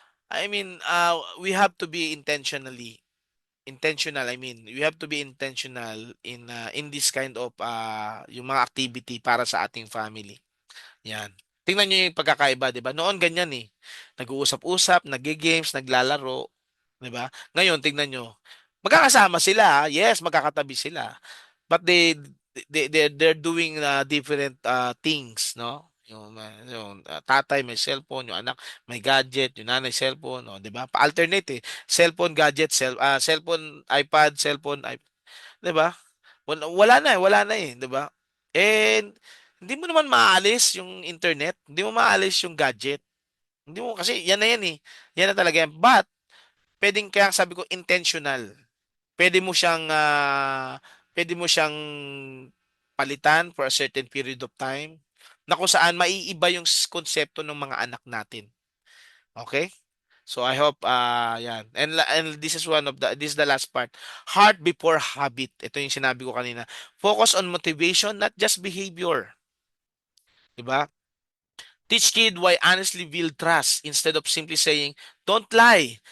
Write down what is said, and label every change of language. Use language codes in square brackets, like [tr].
[en] I mean, we have to be intentional. I mean, we have to be intentional in this kind of [tl] yung mga activity para sa ating [en] family. [tl] Yan. Tingnan niyo yung pagkakaiba, 'di ba? Noon ganyan eh. Nag-uusap-usap, nagge-games, naglalaro, 'di ba? Ngayon tingnan niyo. Magkakasama sila, yes, magkakatabi sila. [en] But they're doing different things, no? [tl] Yung tatay may cellphone, yung anak may gadget, yung nanay cellphone, no, 'di ba? Pa-alternate eh. Cellphone, gadget, cellphone, iPad, cellphone, 'di ba? Wala na eh, 'di ba? And hindi mo naman maalis yung internet, hindi mo maalis yung gadget. Hindi mo kasi yan na yan eh. Yan na talaga yan. But pwedeng kaya sabi ko intentional. Pwede mo siyang pwede mo siyang palitan [en] for a certain period of time [tl] na kung saan maiiba yung konsepto ng mga anak natin. [en] Okay? So I hope yan. And this is this is the last part. Heart before habit. [tl] Ito yung sinabi ko kanina. [en] Focus on motivation, not just behavior. [tl] 'Di ba? [en] Teach kid why honestly build trust instead of simply saying, don't lie.